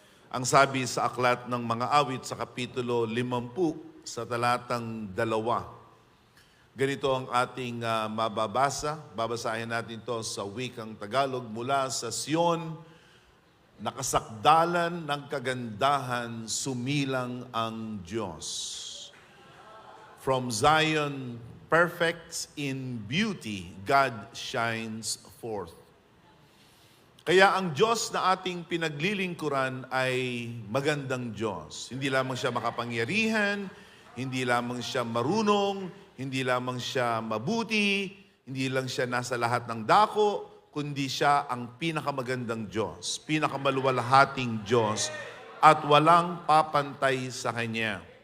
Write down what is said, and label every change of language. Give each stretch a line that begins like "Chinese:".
Filipino: Ang sabi sa Aklat ng Mga Awit sa Kapitulo 50 sa talatang 2, ganito ang ating mababasa. Babasahin natin to sa wikang Tagalog. Mula sa Sion, nakasakdalan ng kagandahan, sumilang ang Diyos.
English: From Zion, perfect in beauty, God shines forth.
Filipino: Kaya ang Diyos na ating pinaglilingkuran ay magandang Diyos. Hindi lamang siya makapangyarihan, hindi lamang siya marunong, hindi lamang siya mabuti, hindi lang siya nasa lahat ng dako, kundi siya ang pinakamagandang Diyos, pinakamaluwalhating Diyos, at walang papantay sa Kanya.